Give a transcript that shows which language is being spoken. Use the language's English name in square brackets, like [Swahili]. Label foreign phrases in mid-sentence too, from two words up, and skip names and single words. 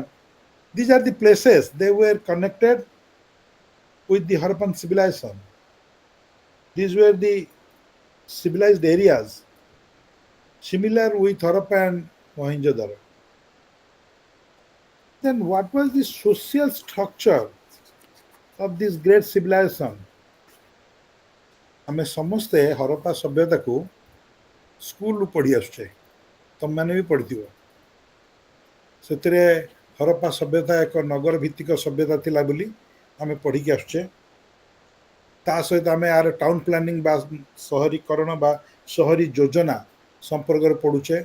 [English] These are the places they were connected with the Harappan civilization. These were the civilized areas, similar with Harappa and Mohenjo-daro. Then, what was the social structure of this great civilization? [Odia] ଆମେ ସମସ୍ତେ ହରପ୍ପା ସଭ୍ୟତାକୁ ସ୍କୁଲରୁ ପଢ଼ି ଆସୁଛେ, ତମମାନେ ବି ପଢ଼ିଥିବ। ସେଥିରେ ହରପ୍ପା ସଭ୍ୟତା ଏକ ନଗର ଭିତ୍ତିକ ସଭ୍ୟତା ଥିଲା ବୋଲି ଆମେ ପଢ଼ିକି ଆସୁଛେ। ତା ସହିତ ଆମେ ଏହାର [English] town planning [Odia] ବା ସହରୀକରଣ ବା ସହରୀ ଯୋଜନା ସମ୍ପର୍କରେ ପଢ଼ୁଛେ।